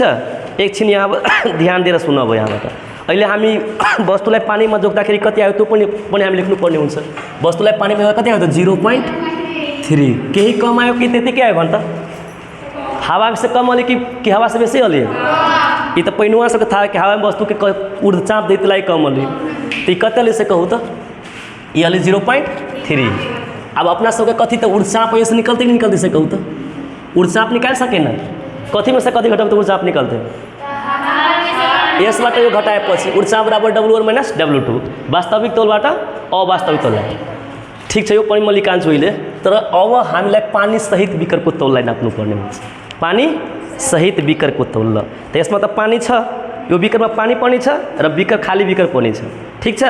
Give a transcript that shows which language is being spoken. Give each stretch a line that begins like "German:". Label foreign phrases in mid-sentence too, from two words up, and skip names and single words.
Nepali: एकछिन यहाँ ध्यान दिएर सुन। अब यहाँबाट अहिले हामी वस्तुलाई पानीमा जोख्दाखेरि कति आयो त्यो पनि हामी लेख्नुपर्ने हुन्छ। वस्तुलाई पानीमा कति आयो त? 0.3। केही कम आयो कि त्यतिकै आयो भने त?
Maithili: हावा से कम अलि कि हावा से बेसी अलि? ये तो पैनुआ सबके था कि हवा में वस्तु के ऊर्ध्व चाप देते लाई कम अलि, तो कते अलि से कहूँ तो ये अलि 0.3। अब अपना सबके कथी तो ऊर्ध्व चाप ऐसे निकलते कि निकलते से कहूँ तो ऊर्ध्व चाप निकाल सके ना? कथी में से कथी घटाब तो ऊर्ध्व चाप निकलते?
Nepali: यसबाट यो घटाएपछि ऊर्ध्व चाप बराबर W1 माइनस W2, वास्तविक तौलबाट अवास्तविक तौललाई। ठीक छ, यो पनि म लिकान्छु अहिले। तर अब हामीलाई पानी सहित बिकरको तौललाई नाप्नु पर्ने हुन्छ। पानी सहित बिकरको तौल। त यसमा त पानी छ, यो बिकरमा पानी पनि छ र बिकर खाली बिकर पनि छ, ठीक छ।